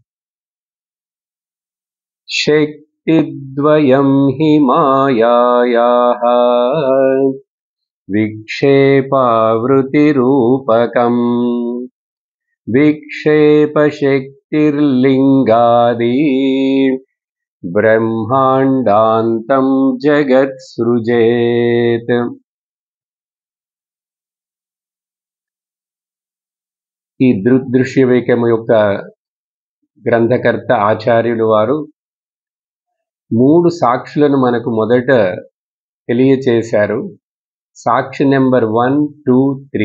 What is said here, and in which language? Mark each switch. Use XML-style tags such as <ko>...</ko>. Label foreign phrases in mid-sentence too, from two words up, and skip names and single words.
<sa>शक्तिद्वयं हि मायायाः विक्षेपावृतिरूपकम् विक्षेपशक्तिर्लिंगादि ब्रह्मांडांतं जगत् सृजेत।</sa> <te>ఈ దృగ్దృశ్య వివేకము యొక్క గ్రంథకర్త ఆచార్యులు వారు 3 సాక్షులను మనకు మొదట తెలియచేశారు. సాక్షి నెంబర్ 1, 2, 3.</te>